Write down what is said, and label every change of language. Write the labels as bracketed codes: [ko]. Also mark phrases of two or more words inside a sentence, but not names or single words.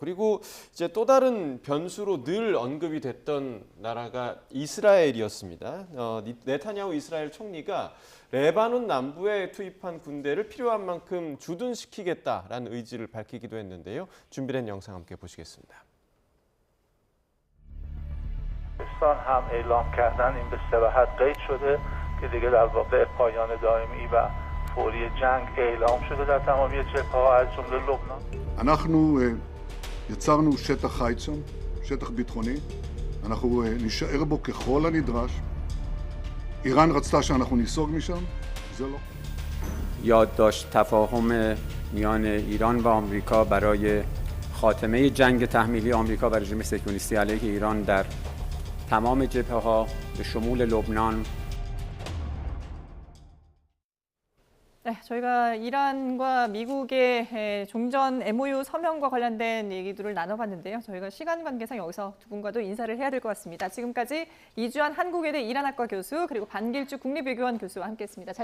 [ko] 그리고 이제 또 다른 변수로 늘 언급이 됐던 나라가 이스라엘이었습니다. 네타냐후 이스라엘 총리가 레바논 남부에 투입한 군대를 필요한 만큼 주둔시키겠다라는 의지를 밝히기도 했는데요. 준비된 영상 함께 보시겠습니다. [fa] هم اعلام کردن این به صراحت قید شده که دیگه در واقع پایان دائمی و فوری جنگ اعلام شده در تمامی جبهه‌ها از جمله لبنان. [he] אנחנו יצרנו שטח חיץ שם, שטח ביטחוני. אנחנו נשאר בו ככל הנדרש. איראן רצתה שאנחנו ניסוג משם, זה לא. [fa] یادداشت تفاهم میان ایران و آمریکا برای خاتمه جنگ تحمیلی آمریکا و رژیم صهیونیستی علیه ایران در تمام جبهه‌ها به شمول لبنان. [ko] 네, 저희가 이란과 미국의 종전 MOU 서명과 관련된 얘기들을 나눠봤는데요. 저희가 시간 관계상 여기서 두 분과도 인사를 해야 될 것 같습니다. 지금까지 이주환 한국외대 이란학과 교수 그리고 반길주 국립외교원 교수와 함께했습니다.